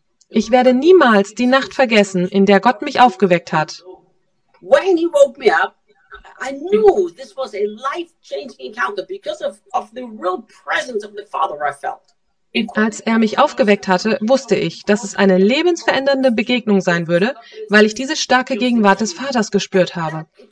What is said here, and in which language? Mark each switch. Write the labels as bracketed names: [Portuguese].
[German] Ich werde niemals die Nacht vergessen, in der Gott mich aufgeweckt hat. [English] When he woke me up, I knew this was a life-changing encounter because of the real presence of the Father I felt. [German] Als er mich aufgeweckt hatte, wusste ich, dass es eine lebensverändernde Begegnung sein würde, weil ich diese starke Gegenwart des Vaters gespürt habe.